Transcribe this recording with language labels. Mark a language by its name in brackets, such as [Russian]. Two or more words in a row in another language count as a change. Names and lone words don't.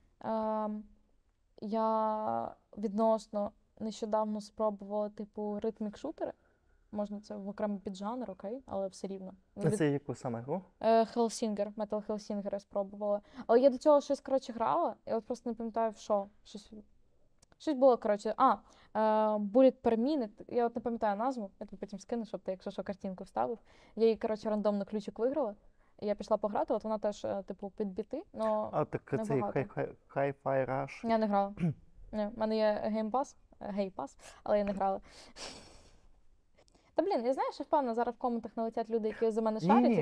[Ukrainian] Я відносно нещодавно спробувала, типу, ритмік-шутери. Можна це в окремий піджанр, окей, але все рівно. А це яку саме гру? Hellsinger, Metal Hellsinger я спробувала. Але я до цього щось, коротше, грала, я от просто не пам'ятаю, в що. Щось було, коротше. Bullet per Minute. Я от не пам'ятаю назву, я тобі потім скину, щоб ти, якщо що, картинку вставив. Я її, коротше, рандомно ключик виграла. І я пішла пограти, от вона теж, типу, під біти, але А, так цей небагато. Hi-Fi Rush. я не грала. Ні, в мене є геймпас, але я не грала. Та блін, я знаю, що впевнена, зараз в коментах налетять люди, які за мене шарять, і